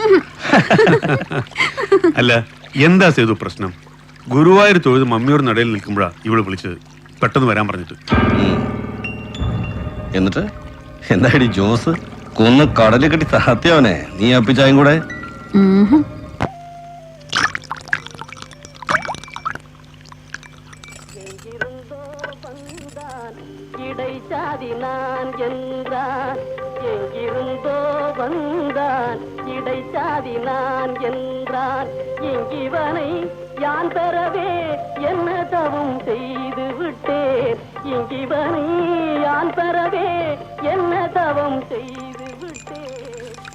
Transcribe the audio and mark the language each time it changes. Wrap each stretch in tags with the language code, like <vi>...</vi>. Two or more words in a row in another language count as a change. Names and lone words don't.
<ml>അല്ല എന്താ സേതു പ്രശ്നം? ഗുരുവായൂർ തൊഴുത് മമ്മിയോട് നടയിൽ നിൽക്കുമ്പോഴാ ഇവിടെ വിളിച്ചത്, പെട്ടെന്ന് വരാൻ പറഞ്ഞിട്ട്. എന്നിട്ട് എന്താടി ജോസ് കൊന്ന് കടലിൽ കെട്ടി താത്തിയവനെ നീ അപ്പിച്ചായും കൂടെ.</ml> <ta>இடைச்சாதி நான் என்றான் எங்கிருந்தோ வந்தான் இடைச்சாதி நான் என்றான் இங்கிவனை யான் பெறவே என்ன தவம் செய்து விட்டேன் இங்கிவனை யான் பெறவே என்ன தவம் செய்து விட்டேன்</ta>